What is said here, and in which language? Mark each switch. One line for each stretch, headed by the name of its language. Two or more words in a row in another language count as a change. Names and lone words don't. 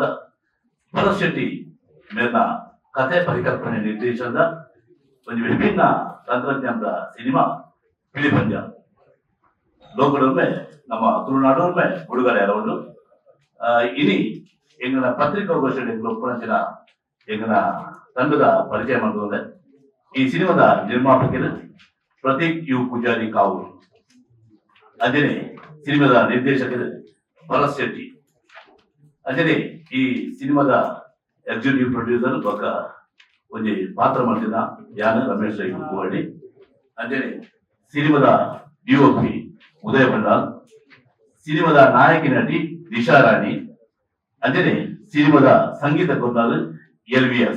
Tulu: ಭರತ್ ಶೆಟ್ಟಿ ಮೇಲಿನ ಕಥೆ ಪರಿಕಲ್ಪನೆ ನಿರ್ದೇಶನದ ಒಂದು ವಿಭಿನ್ನ ತಂತ್ರಜ್ಞಾನದ ಸಿನಿಮಾ ಪಿಲಿಪಂಜ ಲೋಕಡೊಮ್ಮೆ ನಮ್ಮ ತುಳುನಾಡೊಮ್ಮೆ ಬಿಡುಗಡೆ ಆರವೊಂಡು ಇನಿ ಎಂಗನ ಪತ್ರಿಕಾಗೋಷ್ಠಿ ಒಪ್ಪಣಂಚಿನ ಎಂಗನ ತಂಡದ ಪರಿಚಯ
Kannada: ಮಾಡುವುದೇ ಈ ಸಿನಿಮಾದ ನಿರ್ಮಾಪಕರು
Tulu: ಪ್ರತೀಕ್ ಯು ಪೂಜಾರಿ ಕಾವೂರು, ಅಂಜನೆ ಸಿನಿಮಾದ ನಿರ್ದೇಶಕರು ಭರತ್ ಶೆಟ್ಟಿ, ಅಂಜನೆ ಈ ಸಿನಿಮಾದ
English: executive producer
Tulu: ಪಕ್ಕ ಒಂದು ಪಾತ್ರ ಮಾಡ್ತಿದ್ದ ಯಾನ ರಮೇಶ್ ರೈ ಕುವಳ್ಳಿ, ಅಂಜನೆ ಸಿನಿಮಾದ ಡಿಒಪಿ ಉದಯ ಭಂಡಾರ್, ಸಿನಿಮಾದ ನಾಯಕಿ ನಟಿ ದಿಶಾ ರಾಣಿ, ಅಂಜನೆ ಸಿನಿಮಾದ ಸಂಗೀತ ಕೊಂದಾದ LVS.